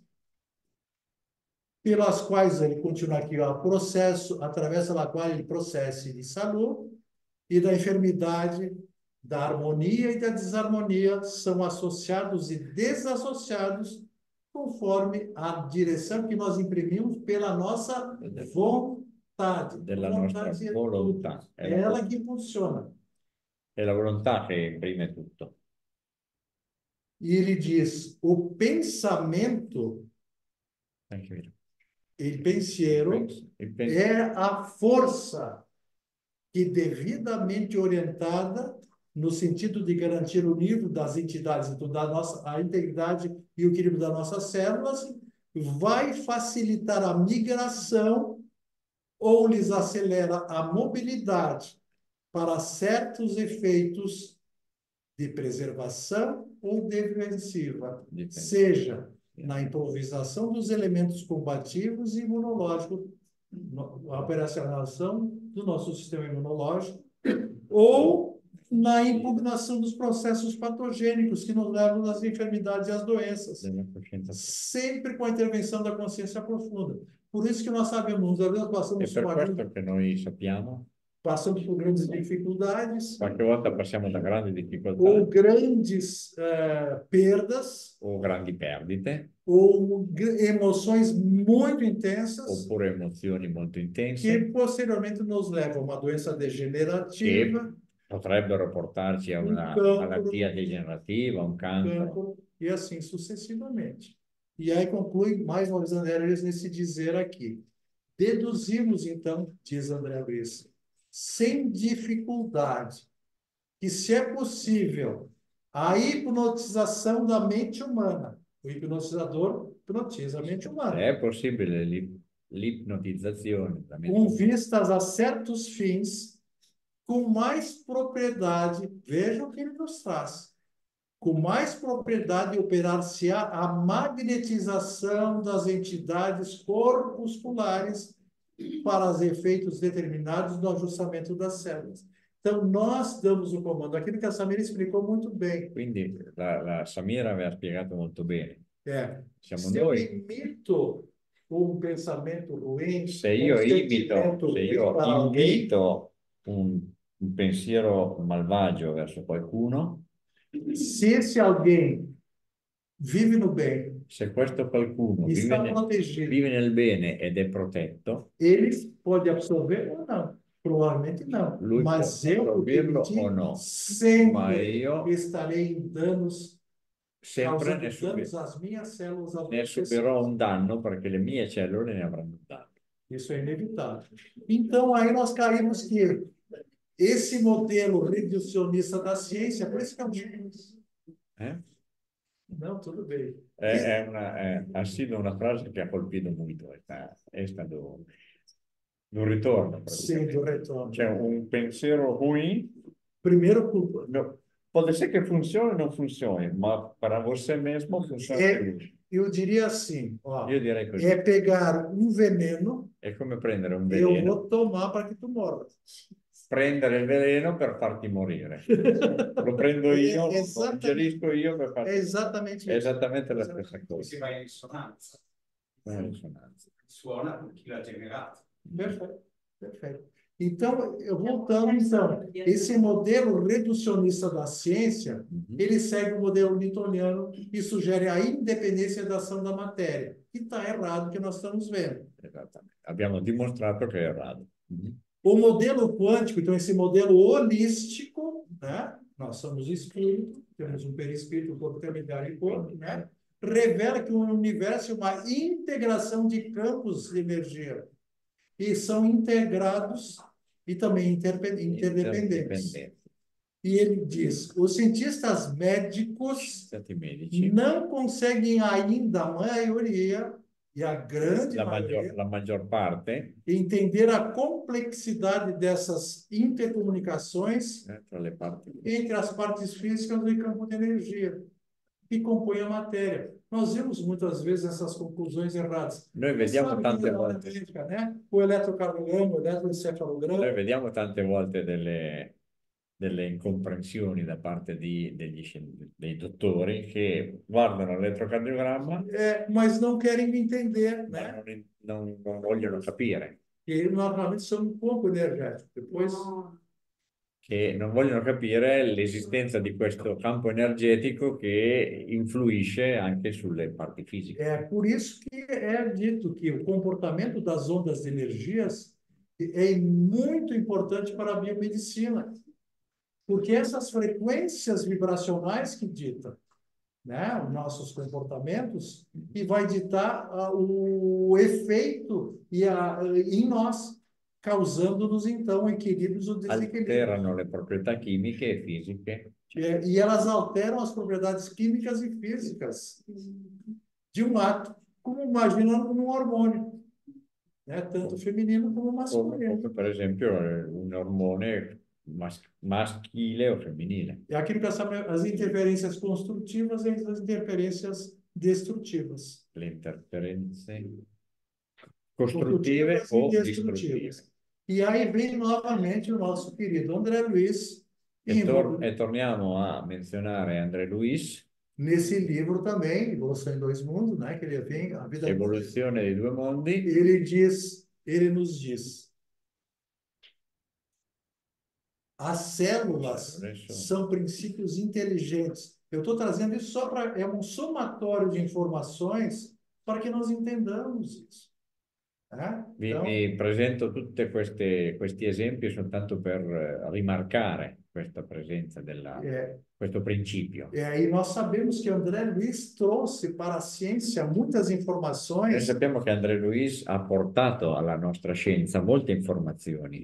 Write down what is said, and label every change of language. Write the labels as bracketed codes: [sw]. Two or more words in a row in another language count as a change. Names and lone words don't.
[pt] Pelas quais ele continua aqui, ó, processo, através da qual ele processa de saúde e da enfermidade, da harmonia e da desarmonia são associados e desassociados conforme a direção que nós imprimimos pela nossa vontade. [it] della nostra [pt] Vontade é tudo. [it] volontà. [pt] É ela que funciona. [it] È la volontà che imprime tutto. [pt] E ele diz, o pensamento, [it] Anche vero. il pensiero, Il pensiero [pt] é a força que, devidamente orientada, no sentido de garantir o nível das entidades, então, a integridade e o equilíbrio das nossas células, vai facilitar a migração ou lhes acelera a mobilidade para certos efeitos de preservação ou defensiva, [it] Difensiva. [pt] seja na improvisação dos elementos combativos e imunológicos, a operacionalização do nosso sistema imunológico, ou na impugnação dos processos patogênicos que nos levam às enfermidades e às doenças, [it] della coscienza. [pt] sempre com a intervenção da consciência profunda. Por isso que nós sabemos, às vezes [it] È [pt] passamos [it] per [pt] por, [it] questo che noi sappiamo, [pt] passamos por grandes dificuldades [it] qualche volta passiamo da grandi [pt] ou [it] difficoltà [pt] grandes perdas [it] o grandi perdite, [pt] ou emoções muito intensas [it] oppure emozioni molto [pt] que [it] intense [pt] posteriormente nos levam a uma doença [it] che [pt] degenerativa, [it] potrebbero portarci a una [pt] cancro, [it] malattia degenerativa, un cancro. [pt] cancro e assim sucessivamente. E aí conclui mais uma vez André Luiz nesse dizer aqui. Deduzimos, então, diz André Luiz, sem dificuldade, que se é possível a hipnotização da mente humana, o hipnotizador hipnotiza a mente humana, [it] È possibile l'ipnotizzazione da mente [pt] com [it] umana [pt] vistas a certos fins, com mais propriedade, veja o que ele nos traz, com mais propriedade operar-se-á a magnetização das entidades corpusculares para os efeitos determinados no ajustamento das células. Então, nós damos o comando. Aquilo que a Samira explicou muito bem. [it] Quindi la Samira aveva spiegato molto bene. Siamo [pt] Se eu [it] noi. [pt] imito um pensamento ruim, [it] Se io [pt] um sentimento ruim para alguém, [it] invito un pensiero malvagio verso qualcuno, [pt] se esse alguém vive no bem [it] se questo qualcuno [pt] e está [it] vive [pt] protegido, [it] nel bene ed è protetto, [pt] ele pode absorver ou não. Provavelmente não. [it] lui può [pt] Mas eu, porque [it] absorberlo [pt] emiti, [it] o no, ma [pt] sempre [it] io [pt] estarei em danos, [it] sempre [pt] causando danos às minhas células, aos [it] ne [pt] meus [it] subirò [pt] tecidos. [it] un danno perché le mie cellule ne avranno un danno. [pt] Isso é inevitável. Então, aí nós caímos que esse modelo reducionista da ciência, por isso que é um... Não, tudo bem. [es] Ha sido [it] una frase che ha colpito molto, è stato un ritorno. [pt] Sim, do retorno. [it] C'è un pensiero ruim, [pt] Primeiro, pode ser que funcione ou não funcione, mas para você mesmo funciona. eu diria assim, ó, [it] Io direi così. [pt] é pegar um veneno, [it] È come prendere un [pt] eu [it] veleno, [pt] vou tomar para que tu morra. [it] prendere il veleno per farti morire. Lo prendo io, lo ingerisco io per farti [pt] É exatamente [it] È [pt] isso. [it] esattamente la stessa cosa. Si va in risonanza. Una risonanza. Suona con chi l'ha generato. [pt] Perfeito, perfeito. Então, voltando, então, esse modelo reducionista da ciência, ele segue o modelo newtoniano e sugere a independência da ação da matéria, que está errado, que nós estamos vendo. [it] Esattamente. Abbiamo dimostrato che è errato. [pt] O modelo quântico, então, esse modelo holístico, né? Nós somos espírito, temos um perispírito, um corpo intermediário e corpo, né? Revela que o universo é uma integração de campos de energia e são integrados e também interdependentes. E ele diz, os cientistas médicos não conseguem ainda, a maioria, e a grande maioria, la maggior parte, entender a complexidade dessas intercomunicações entre as partes físicas do campo de energia que compõem a matéria. Nós vemos muitas vezes essas conclusões erradas. [it] Noi vediamo tante volte. [pt] Médica, né? O eletrocardiograma, o eletroencefalograma. [it] Noi vediamo tante volte delle incomprensioni da parte dei dottori che guardano l'elettrocardiogramma [pt] mas não querem entender, né? [it] non vogliono capire. [pt] E normalmente são um pouco energéticos. Depois... [it] Che non vogliono capire l'esistenza di questo campo energetico che influisce anche sulle parti fisiche. [pt] É por isso que é dito que o comportamento das ondas de energias é muito importante para a biomedicina, porque essas frequências vibracionais que ditam, né, os nossos comportamentos e vai ditar o efeito em nós, causando-nos, então, equilíbrios ou desequilíbrios. [it] Alterano le proprietà chimiche e fisiche. [pt] E elas alteram as propriedades químicas e físicas de um ato, como imaginando um hormônio, né? Tanto feminino como masculino. [it] Come per esempio un ormone maschile o femminile. [pt] É aquilo que as interferências construtivas e as interferências destrutivas. [it] Le interferenze costruttive o distruttive. [pt] E aí vem novamente o nosso querido André Luiz [it] E torniamo a menzionare André Luiz, [pt] Nesse livro também, Evolução em Dois Mundos, né, que ele vem, a vida [it] Evoluzione dei due mondi, [pt] ele nos diz, as células [it] Adesso- [pt] são princípios inteligentes. Eu estou trazendo isso só para, é um somatório de informações para que nós entendamos isso. Né? Então, [it] vi presento tutti questi esempi soltanto per rimarcare questa presenza questo principio. [pt] e nós sabemos que André Luiz trouxe para a ciência muitas [it] Noi [pt] informações [it] sappiamo che André Luiz ha portato alla nostra scienza molte informazioni